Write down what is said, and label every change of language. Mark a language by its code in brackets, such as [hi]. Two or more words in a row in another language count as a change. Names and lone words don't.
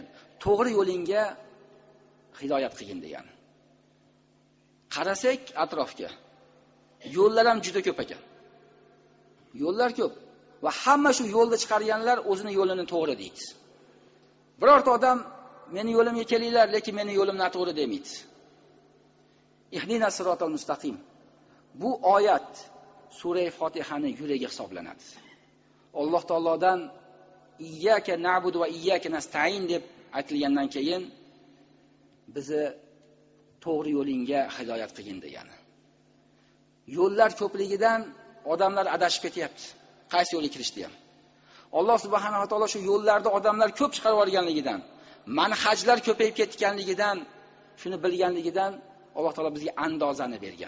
[uz] To'g'ri yo'lingga hidoyat qilgin degani. Qarasak atrofga, yo'llar ham juda ko'p ekan. Yo'llar ko'p. va hamma shu yo'lda chiqarganlar o'zini yo'lini to'g'ri deydi. Birorta odam meni yo'limga kelinglar, lekin meni yo'lim noto'g'ri demaydi. [ar] اهدنا الصراط المستقيم. [uz] Bu oyat sura Fatihani yuragi hisoblanadi. Alloh taolodan [ar] إياك نعبد وإياك نستعين [uz] deb aytilgandan keyin bizni to'g'ri yo'lingga hidoyat qilgin degani. Yo'llar ko'pligidan odamlar adashib ketyapti. Qaysi yo'lga kirishdi ham. Alloh subhanahu va taolo shu yo'llarda odamlar ko'p chiqarib yuborganligidan, manhajlar ko'payib ketganligidan, shuni bilganligidan Alloh taolo bizga andozani bergan.